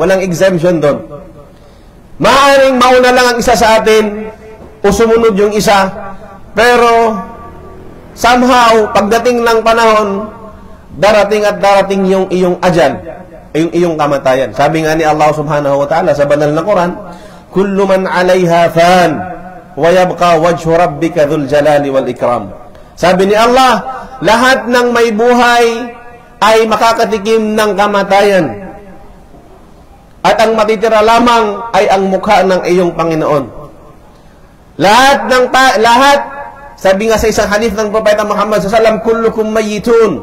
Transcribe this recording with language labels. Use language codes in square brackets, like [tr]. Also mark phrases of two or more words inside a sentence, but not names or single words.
[tl] Walang exemption doon. Maaaring mauna lang ang isa sa atin o sumunod yung isa, pero somehow, pagdating ng panahon, darating at darating yung iyong ajal, yung iyong kamatayan. Sabi nga ni [ar] الله سبحانه وتعالى [tl] sa banal na Quran, [ar] كل من عليها فان ويبقى وجه ربك ذو الجلال والإكرام. [tl] Sabi ni Allah, lahat ng may buhay ay makakatikim ng kamatayan. At ang matitira lamang ay ang mukha ng iyong Panginoon. Lahat, sabi nga sa isang hadith ng Propeta Muhammad SAW, [ar] كلكم ميت.